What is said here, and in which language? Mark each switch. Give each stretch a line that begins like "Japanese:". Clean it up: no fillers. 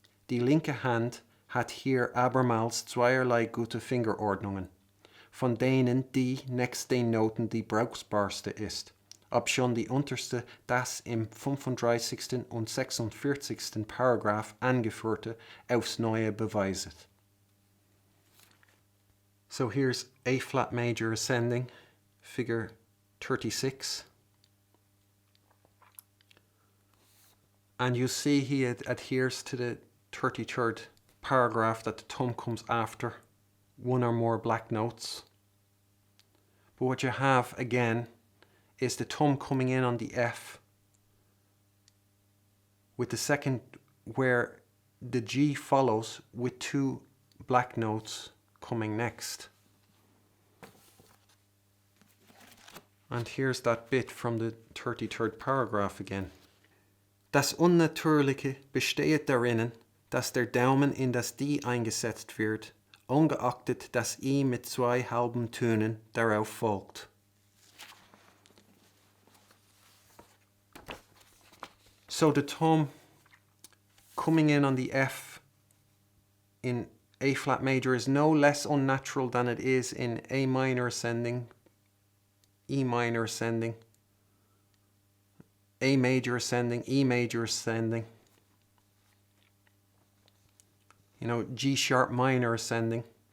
German: Die linke Hand hat hier abermals zweierlei gute Fingerordnungen, von denen die nächst den Noten die brauchbarste ist, obschon die unterste das im 35. und 46. Paragraph angeführte aufs Neue beweiset.
English: So here's A flat major ascending, figure 36. And you see he adheres to the 33rd paragraph that the thumb comes after one or more black notes. But what you have again is the thumb coming in on the F with the second where the G follows with two black notes coming next. And here's that bit from the 33rd paragraph again.
German: Das Unnatürliche besteht darin, dass der Daumen in das D eingesetzt wird, ungeachtet das I mit zwei halben Tönen darauf folgt.
English: So the thumb coming in on the F in A flat major is no less unnatural than it is in A minor ascending, E minor ascending, A major ascending, E major ascending, G sharp minor ascending.